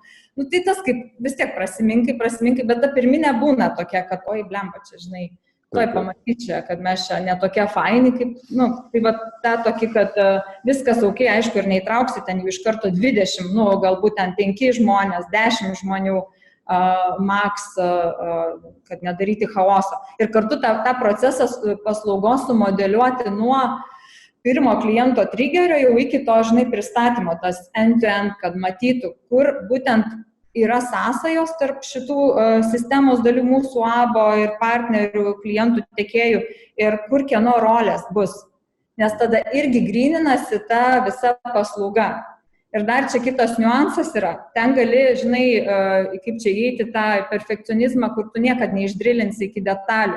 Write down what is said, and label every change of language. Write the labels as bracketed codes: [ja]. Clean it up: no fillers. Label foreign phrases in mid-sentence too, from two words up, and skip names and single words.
[lt] Tai tas kaip vis tiek prasiminkai, bet ta pirminė būna tokia, kad oi, blemba čia, žinai, pamatyčia, kad mes čia netokie faini, kaip, tai va, ta tokia, kad viskas ok, aišku, ir neįtrauksi ten jau iš karto 20, galbūt ten 5 žmonės, 10 žmonių, maks, kad nedaryti chaoso. Ir kartu tą procesą paslaugos sumodeliuoti nuo pirmo kliento triggerio jau iki to, žinai, pristatymo, tas [en] end-to-end, [lt] kad matytų, kur būtent yra sąsajos tarp šitų sistemos dalių mūsų UABO ir partnerių, klientų, tiekėjų ir kur kieno rolės bus. Nes tada irgi gryninasi ta visa paslauga. Ir dar čia kitas niuansas yra. Ten gali, žinai, kaip čia įeiti tą perfekcionizmą, kur tu niekad neišdrilinsi iki detalių.